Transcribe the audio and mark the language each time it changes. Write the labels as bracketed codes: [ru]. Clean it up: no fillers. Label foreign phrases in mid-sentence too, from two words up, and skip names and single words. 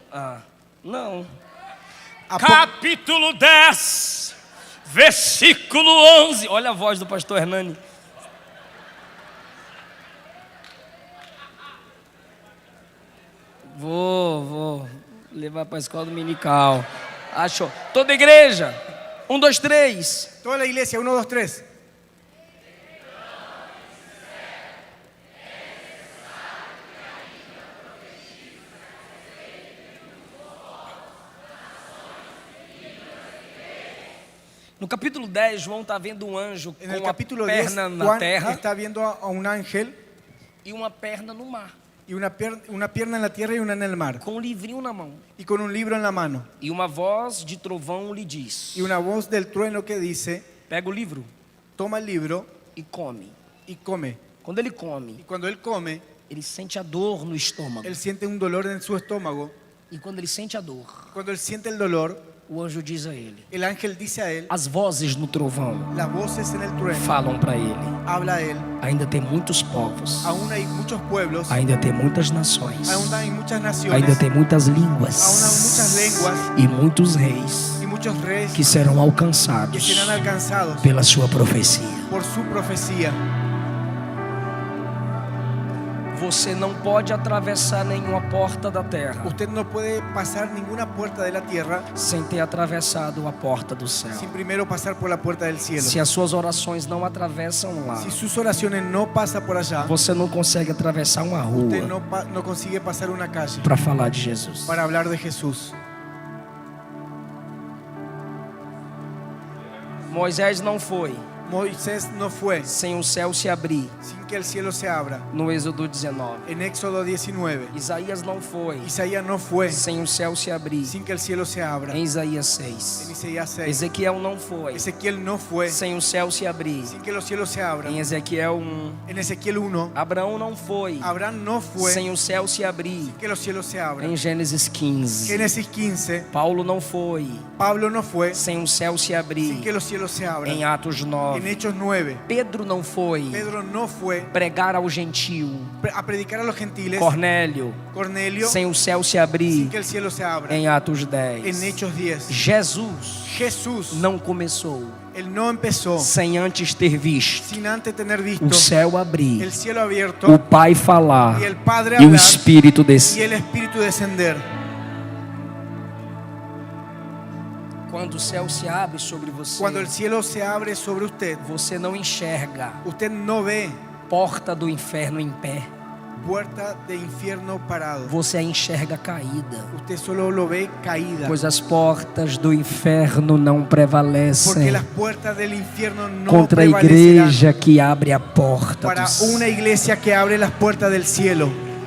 [pt] não. Capítulo 10, versículo 11. Olha a voz do pastor Hernani. Vou levar para a escola dominical. Achou. Toda igreja. 1, 2, 3. [es] Toda la iglesia, 1, 2, 3. [pt] No capítulo 10, João está vendo um anjo [es] En el [pt] com uma [es] capítulo 10, [pt] perna na [es] Juan [pt] terra [es] está viendo a un ángel [pt] e uma perna no mar, [es] y una pierna en la tierra y una en el mar, [pt] com um livrinho na mão. [es] y con un libro en la mano. [pt] E uma voz de trovão lhe diz: [es] Y una voz del trueno que dice, [pt] pega o livro [es] toma el libro [pt] e come. [es] y come. [pt] Quando ele [es] Y [pt] come, [es] cuando él come, [pt] ele sente a dor no estômago. [es] él siente un dolor en su estómago. [pt] E quando ele sente a dor, [es] Y cuando él siente el dolor, [pt] o anjo diz a ele: [es] el ángel dice a él, [pt] as vozes no trovão [es] las voces en el trueno, [pt] falam para ele: [es] habla a él, [pt] ainda tem muitos povos, [es] aún hay muchos pueblos, [pt] ainda tem muitas nações, [es] aún hay muchas naciones, [pt] ainda tem muitas línguas [es] aún hay muchas lenguas [pt] e muitos reis [es] y muchos reyes [pt] que serão [es] que [pt] alcançados [es] serán alcanzados [pt] pela sua profecia. [es] por su profecía. [pt] Você não pode atravessar nenhuma porta da terra [es] Usted no puede pasar ninguna puerta de la tierra [pt] sem ter atravessado a porta do céu. [es] sin primero pasar por la puerta del cielo. [pt] Se as suas orações não atravessam lá, [es] Si sus oraciones no pasan por allá, [pt] você não consegue atravessar uma [es] usted [pt] rua [es] no consigue pasar una calle [pt] para falar de Jesus. [es] para hablar de Jesús. [pt] Moisés não foi [es] Moisés no fue [pt] sem o céu se abrir, [es] sin que el cielo se abra. [pt] no Êxodo 19. [es] En Éxodo 19, [pt] Isaías não foi [es] Isaías no fue [pt] sem o céu se abrir, [es] sin que el cielo se abra. [pt] em Isaías [es] En [pt] 6. [es] Isaías 6, [pt] Ezequiel não foi [es] Ezequiel no fue [pt] sem o céu se abrir, [es] sin que los cielos se abran. [pt] em Ezequiel 1. [es] En Ezequiel 1, [pt] Abraão não foi [es] Abraham no fue [pt] sem o céu se abrir, [es] sin que los cielos se abran. [pt] em Gênesis 15. [es] Génesis 15, [pt] Paulo não foi [es] Pablo no fue [pt] sem o céu se [es] sin [pt] abrir, [es] que los cielos se abran. [pt] em Atos [es] En [pt] 9. [es] Hechos 9, [pt] Pedro não foi [es] Pedro no fue [pt] pregar ao gentio, [es] a predicar a los gentiles. [pt] Cornélio, [es] Cornelio, [pt] sem o céu se [es] sin [pt] abrir, [es] que el cielo se abra. [pt] em Atos [es] En [pt] 10. [es] Hechos 10, [pt] Jesus [es] Jesús, [pt] não começou [es] él no empezó [pt] sem antes ter visto [es] sin antes tener visto [pt] o céu abrir, [es] el cielo abierto [pt] o Pai falar [es] y el Padre [pt] e o [es] hablar [pt] Espírito [es] y [pt] descer. [es] el Espíritu descender. [pt] Quando o céu se abre sobre você, [es] Cuando el cielo se abre sobre usted, [pt] você não enxerga [es] usted no ve [pt] porta do inferno em pé, [es] puerta de infierno parado. [pt] você a enxerga caída, [es] Usted solo lo ve caída. [pt] pois as portas do inferno não [es] Porque [pt] prevalecem [es] las puertas del infierno no [pt] contra a [es] prevalecerán [pt] igreja que abre a porta [es] para [pt] do céu. [es] una iglesia que abre las puertas del cielo.